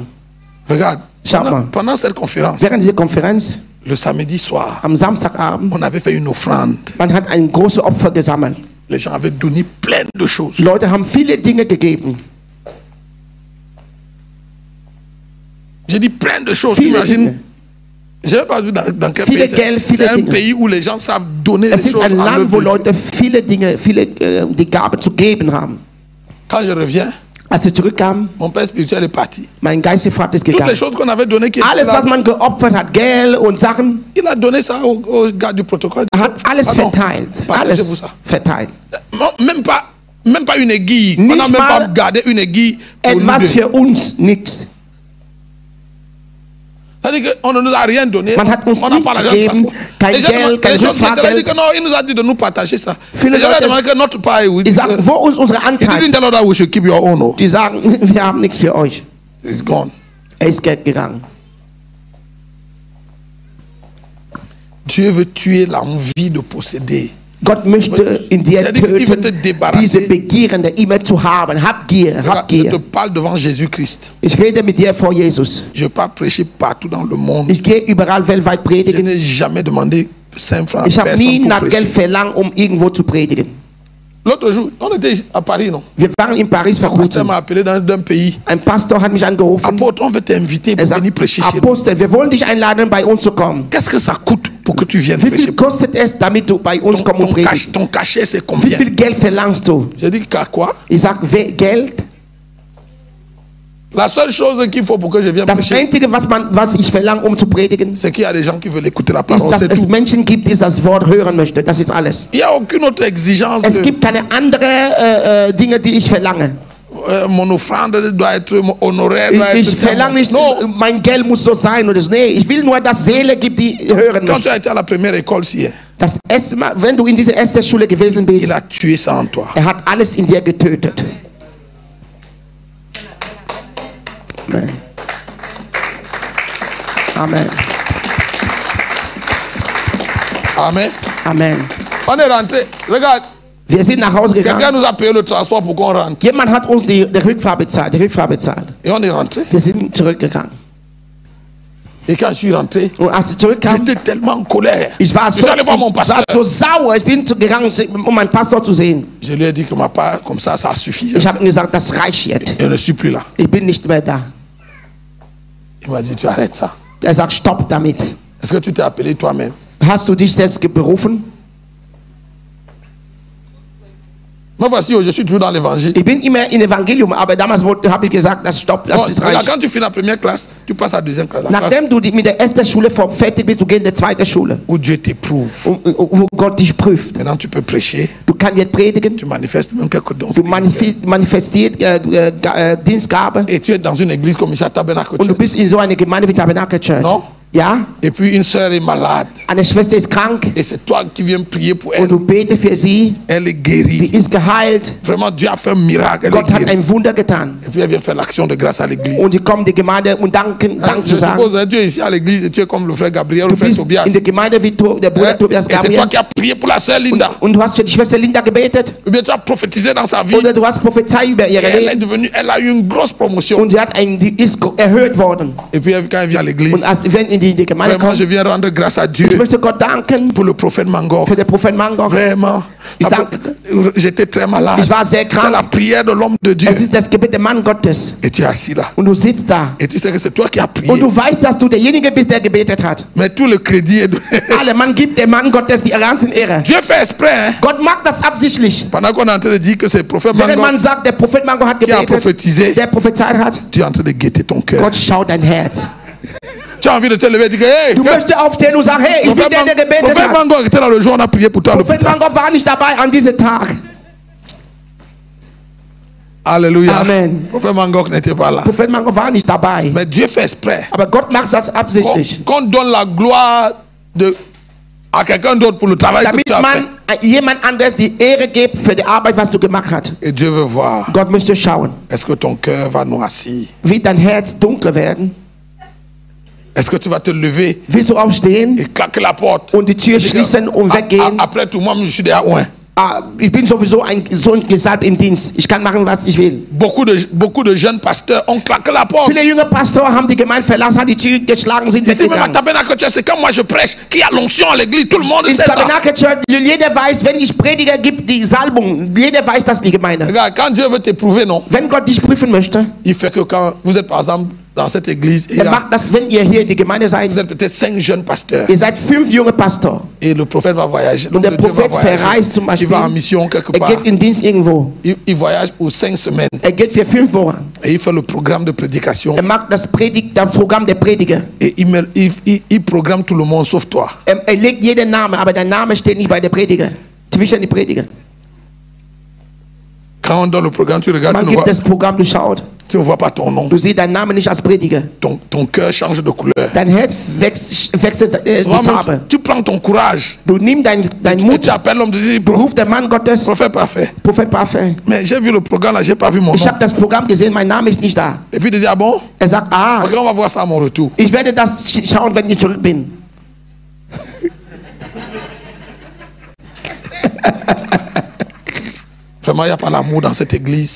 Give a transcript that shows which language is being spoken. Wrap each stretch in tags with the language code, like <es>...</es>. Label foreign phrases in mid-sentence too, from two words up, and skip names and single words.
<fr>Regarde,</fr> <de>Schau mal.</de> <fr>pendant cette conférence,</fr> <de>Während dieser Konferenz,</de> <fr>le samedi soir,</fr> <de>am Samstagabend,</de> <fr>on avait fait une offrande.</fr> <de>man hat ein großes Opfer gesammelt.</de> <fr>Les gens avaient donné plein de choses.</fr> <de>Die Leute haben viele Dinge gegeben.</de> <fr>J'ai dit plein de choses.</fr> <de>Viele</de> <fr>Imagine,</fr> <de>Dinge.</de> <fr>je n'ai pas vu dans quel</fr> <de>Viele</de> <fr>pays.</fr> <de>Geld, viele</de> <fr>C'est un</fr> <de>Dinge.</de> <fr>pays où les gens savent donner</fr> <de>Es</de> <fr>des</fr> <de>ist</de> <fr>choses</fr> <de>ein</de> <fr>en</fr> <de>Land, wo</de> <fr>œuvre de Dieu.</fr> <de>Leute viele Dinge, die Gabe zu geben haben.</de> <fr>Quand je reviens,</fr> <de>Als sie zurückkamen,</de> <fr>mon père spirituel est parti.</fr> <de>mein geistiger Vater ist</de> <fr>Toutes les</fr> <de>gegangen.</de> <fr>choses qu'on avait données, qui étaient</fr> <de>Alles,</de> <fr>là,</fr> <de>was man geopfert hat, Geld und Sachen,</de> <fr>il a donné ça au gars du protocole.</fr> <de>er hat alles</de> <fr>Pardon,</fr> <de>verteilt.</de> <fr>partagez-vous</fr> <de>Alles</de> <fr>ça.</fr> <de>verteilt.</de> <fr>Non, même pas une aiguille. On</fr> <de>Nicht</de> <fr>n'a même pas</fr> <de>mal</de> <fr>gardé une aiguille. Pour nous</fr> <de>Etwas</de> <fr>deux.</fr> <de>für uns, nichts.</de> <fr>C'est-à-dire qu'on ne nous a rien donné.</fr> <de>Man hat uns</de> <fr>On n'a pas l'argent de</fr> <de>nicht gegeben,</de> <fr>transport.</fr> <de>kein</de> <fr>Les gens</fr> <de>Geld, kein</de> <fr>les gens</fr> <de>Rückfahrgeld.</de> <fr>dit que non, il nous a dit de nous partager ça.</fr> <de>Viele</de> <fr>Les gens</fr> <de>Leute-</de> <fr>demandé que notre part est où.</fr> <de>Die sagen, wo ist unsere</de> <en>He</en> <de>Anteil?</de> <en>didn't tell us that we should keep your own. Oh.</en> <de>Die sagen, wir haben nichts für euch.</de> <en>It's gone.</en> <de>Ist gegangen.</de> <fr>Dieu veut tuer l'envie de posséder.</fr> <de>Gott möchte in dir Er will te töten,</de> <fr>débarrasser.</fr> <de>diese Begierende immer zu haben. Habgier,</de> <fr>Je te</fr> <de>Habgier.</de> <fr>parle devant Jésus-Christ.</fr> <de>Ich rede mit dir vor Jesus.</de> <fr>Je ne vais pas prêcher partout dans le monde.</fr> <de>Ich gehe überall weltweit</de> <fr>Je</fr> <de>predigen.</de> <fr>n'ai jamais demandé 5 francs</fr> <de>Ich</de> <fr>à</fr> <de>habe nie</de> <fr>personne pour</fr> <de>nach Geld</de> <fr>prêcher.</fr> <de>verlangt, um irgendwo zu predigen.</de> <fr>L'autre jour, on était ici à Paris, non?</fr> <de>Wir waren in Paris</de> <fr>Le pasteur</fr> <de>verrufen.</de> <fr>m'a appelé d'un pays.</fr> <de>Ein Pastor hat mich angerufen.</de> <fr>Apôtre, on veut t'inviter pour</fr> <de>Er sagt,</de> <fr>venir prêcher chez nous.</fr> <de>Apostel, wir wollen dich einladen, bei uns zu kommen.</de> <fr>Qu'est-ce que ça coûte pour que tu viennes</fr> <de>Wie</de> <fr>prêcher?</fr> <de>viel kostet es, damit du bei uns kommst und predigst?</de> <fr>Ton cachet, c'est</fr> <de>Wie</de> <fr>combien?</fr> <de>viel Geld verlangst du?</de> <fr>J'ai dit qu'à quoi?</fr> <de>Ich sag, Geld?</de> <fr>La seule chose qu'il faut pour que je vienne</fr> <de>Das</de> <fr>prêcher,</fr> <de>Einzige, was ich verlange, um zu predigen,</de> <fr>c'est qu'il y a des gens qui veulent écouter la</fr> <de>ist,</de> <fr>parole.</fr> <de>dass</de> <fr>C'est</fr> <de>es</de> <fr>tout.</fr> <de>Menschen gibt, die das Wort hören möchten. Das ist alles.</de> <fr>Il n'y a aucune autre exigence.</fr> <de>Es gibt keine andere Dinge, die ich verlange.</de> <fr>Mon offrande doit être, mon honoraire doit</fr> <de>Ich</de> <fr>être.</fr> <de>verlange nicht,</de> <fr>Non.</fr> <de>mein Geld muss so sein oder so. Nee, ich will nur, dass Seele gibt, die hören</de> <fr>Quand</fr> <de>möchten.</de> <fr>tu as été à la première école, si,</fr> <de>Das erste Mal, wenn du in dieser ersten Schule gewesen bist,</de> <fr>il a tué ça en toi.</fr> <de>er hat alles in dir getötet.</de> <fr>Amen.</fr> <de>Amen.</de> <fr>Amen.</fr> <de>Amen.</de> <fr>On est rentré. Regarde,</fr> <de>Wir sind nach Hause</de> <fr>quelqu'un</fr> <de>gegangen.</de> <fr>nous a payé le transport pour qu'on rentre.</fr> <de>Jemand hat uns die Rückfahrt bezahlt.</de> <fr>Et on est rentré.</fr> <de>Wir sind zurückgegangen.</de> <fr>Et quand je suis rentré,</fr> <de>Und als ich zurückkam,</de> <fr>j'étais tellement en colère.</fr> <de>ich war</de> <fr>Je</fr> <de>so,</de> <fr>suis allé voir mon</fr> <de>ich war</de> <fr>pasteur.</fr> <de>so sauer. Ich bin gegangen, um meinen Pastor zu sehen.</de> <fr>Je lui ai dit que ma part, comme ça suffit.</fr> <de>Ich habe ihm gesagt, das reicht jetzt.</de> <fr>Je ne suis plus là.</fr> <de>Ich bin nicht mehr da.</de> <fr>Il m'a dit, tu arrêtes ça.</fr> <de>Er sagt, stopp damit.</de> <fr>Est-ce que tu t'es appelé toi-même?</fr> <de>Hast du dich selbst berufen?</de> <fr>Moi, voici, je suis toujours dans l'évangile.</fr> <de>Ich bin immer im Evangelium, aber damals habe ich gesagt, das stopp, das ist</de> <fr>Regarde,</fr> <de>reicht.</de> <fr>quand tu finis la première classe, tu passes à la deuxième classe. La classe</fr> <de>Nachdem du mit der ersten Schule fertig bist, du gehst in die zweite Schule,</de> <fr>où Dieu t'éprouve.</fr> <de>wo Gott dich prüft.</de> <fr>Maintenant, tu peux prêcher.</fr> <de>Du kannst jetzt predigen,</de> <fr>Tu manifestes même quelques dons.</fr> <de>du manifestierst Dienstgabe</de> <fr>Et tu es dans une église comme ici à Tabernacle</fr> <de>und du</de> <fr>Church.</fr> <de>bist in so einer Gemeinde wie Tabernacle Church.</de> <fr>Non?</fr> <de>Ja?</de> <fr>Et puis une sœur est malade.</fr> <de>Eine Schwester ist krank</de> <fr>Et c'est toi qui viens prier pour</fr> <de>und</de> <fr>elle.</fr> <de>du betest für sie,</de> <fr>Elle est</fr> <de>die</de> <fr>guérie.</fr> <de>ist geheilt.</de> <fr>Vraiment, Dieu a fait un miracle. Elle est</fr> <de>Gott hat</de> <fr>guérie.</fr> <de>ein Wunder getan.</de> <fr>Et puis elle vient faire l'action de grâce à l'église.</fr> <de>Und sie kommen in die Gemeinde und Dank</de> <fr>Je</fr> <de>zu sagen.</de> <fr>suppose tu es ici à l'église et tu es comme le frère Gabriel ou</fr> <de>Du</de> <fr>le frère</fr> <de>bist</de> <fr>Tobias.</fr> <de>in der Gemeinde wie der Bruder</de> <fr>Et</fr> <de>Tobias</de> <fr>c'est toi</fr> <de>Gabriel.</de> <fr>qui as prié pour la sœur Linda.</fr> <de>Und du hast für die Schwester Linda gebetet.</de> <fr>Ou bien tu as prophétisé dans sa vie.</fr> <de>Oder du hast Prophezei über</de> <fr>Et</fr> <de>ihre</de> <fr>elle est</fr> <de>Leben.</de> <fr>devenue, elle a eu une grosse promotion.</fr> <de>Und sie hat die ist erhöht worden.</de> <fr>Et puis quand elle vient à l'église,</fr> <de>Und als wenn in die Gemeinde</de> <fr>vraiment</fr> <de>kommt,</de> <fr>je viens rendre grâce à</fr> <de>ich</de> <fr>Dieu</fr> <de>möchte Gott danken</de> <fr>pour le prophète Mangor.</fr> <de>für den Prophet Mangor.</de> <fr>Vraiment.</fr> <de>Ich danke.</de> <fr>J'étais très malade.</fr> <de>Ich war sehr</de> <fr>C'est la</fr> <de>krank.</de> <fr>prière de l'homme de Dieu.</fr> <de>Es ist das Gebet des Mann Gottes.</de> <fr>Et tu es assis là.</fr> <de>Und du sitzt da.</de> <fr>Et tu sais que c'est toi qui as prié.</fr> <de>Und du weißt, dass du derjenige bist, der gebetet hat.</de> <fr>Mais tout le crédit est donné.</fr> <de>Alle, man gibt dem Mann Gottes die ganzen Ehre.</de> <fr>Dieu fait exprès. Hein?</fr> <de>Gott macht das absichtlich.</de> <fr>Pendant qu'on est en train de dire que c'est le prophète</fr> <de>Wenn</de> <fr>Mangor</fr> <de>man sagt, der Prophet Mangor hat</de> <fr>qui a</fr> <de>gebetet,</de> <fr>prophétisé,</fr> <de>der prophezeit hat,</de> <fr>tu es en train de guetter ton cœur.</fr> <de>Gott schaut dein Herz.</de> <fr>Tu as envie de te lever et dire hey,</fr> <de>Du möchtest aufstehen und sagen, hey, ich bin der, der gebetet</de> <fr>prophète</fr> <de>hat.</de> <fr>Mangor était là le jour, on a prié pour toi. à</fr> <de>Prophet</de> <fr>l'hôpital.</fr> <de>Mangor war nicht dabei an diesem Tag.</de> <fr>Alléluia.</fr> <de>Amen.</de> <fr>Prophète Mangor n'était pas là.</fr> <de>Prophet Mangor war nicht dabei.</de> <fr>Mais Dieu fait exprès.</fr> <de>Aber Gott macht das absichtlich.</de> <fr>Qu'on donne la gloire à quelqu'un d'autre pour le travail que</fr> <de>Damit</de> <fr>tu as fait.</fr> <de>man jemand anderes die Ehre gibt für die Arbeit, was du gemacht hast.</de> <fr>Et Dieu veut voir,</fr> <de>Gott möchte schauen,</de> <fr>est-ce que ton cœur va noircir?</fr> <de>wird dein Herz dunkel werden.</de> <fr>Est-ce que tu vas te lever</fr> <de>Willst du aufstehen</de> <fr>et claquer la porte?</fr> <de>und die Tür schließen und weggehen?</de> <fr>Après tout, moi, je suis derrière. Ouais.</fr> <de>Ich bin sowieso ein Sohn gesalbt im Dienst. Ich kann machen, was ich will.</de> <fr>Beaucoup de jeunes pasteurs ont claqué la porte.</fr> <de>Viele junge Pastoren haben die Gemeinde verlassen, haben die Tür geschlagen, sind</de> <fr>Ici même à</fr> <de>weggegangen.</de> <fr>Tabernacle Church, c'est quand moi je prêche, qu'il y a l'onction à l'église, tout le monde</fr> <de>In</de> <fr>sait ça.</fr> <de>Tabernacle Church, jeder weiß, wenn ich predige, gibt die Salbung. Jeder weiß das, die Gemeinde.</de> <fr>Regarde, quand Dieu veut t'éprouver, non,</fr> <de>Wenn Gott dich prüfen möchte,</de> <fr>il fait que quand vous êtes par exemple dans cette église, et il y</fr> <de>er</de> <fr>a-</fr> <de>macht das, wenn ihr hier in die Gemeinde seid.</de> <fr>vous êtes peut-être 5 jeunes pasteurs.</fr> <de>Ihr seid 5 junge Pastor.</de> <fr>Et le prophète va voyager.</fr> <de>Und der</de> <fr>l'homme de Dieu va</fr> <de>Prophet verreist zum</de> <fr>voyager. Il</fr> <de>Beispiel.</de> <fr>va en mission quelque</fr> <de>Er</de> <fr>part.</fr> <de>geht in Dienst irgendwo.</de> <fr>Il voyage pour 5 semaines.</fr> <de>Er geht für 5 Wochen.</de> <fr>Et il fait le programme de prédication.</fr> <de>Er macht das Programm der Prediger.</de> <fr>Et il programme tout le monde sauf toi.</fr> <de>Er legt jeden Namen, aber dein Name steht nicht bei der Prediger. Zwischen die Prediger.</de> <fr>Quand on donne le programme, tu regardes,</fr> <de>Man</de> <fr>tu ne vois,</fr> <de>gibt das Programm, du schaut.</de> <fr>Tu ne vois pas ton nom.</fr> <de>Du siehst deinen Namen nicht als Prediger.</de> <fr>Ton cœur change de couleur.</fr> <de>Dein Herz wechselt die Farbe.</de> <fr>Tu prends ton courage.</fr> <de>Du nimmst dein</de> <fr>Et</fr> <de>Mut,</de> <fr>tu appelles l'homme, tu dis,</fr> <de>beruf der Mann Gottes,</de> <fr>prophète parfait.</fr> <de>Prophet parfait.</de> <fr>Mais j'ai vu le programme là, j'ai pas vu mon nom.</fr> <de>Ich habe das Programm gesehen, mein Name ist nicht da.</de> <fr>Et puis tu dis, ah bon?</fr> <de>Er sagt,</de> <fr>Ok, on va voir ça à mon retour.</fr> <de>ich werde das schauen, wenn ich zurück bin.</de> <fr>Vraiment, il n'y a pas l'amour dans cette église.</fr>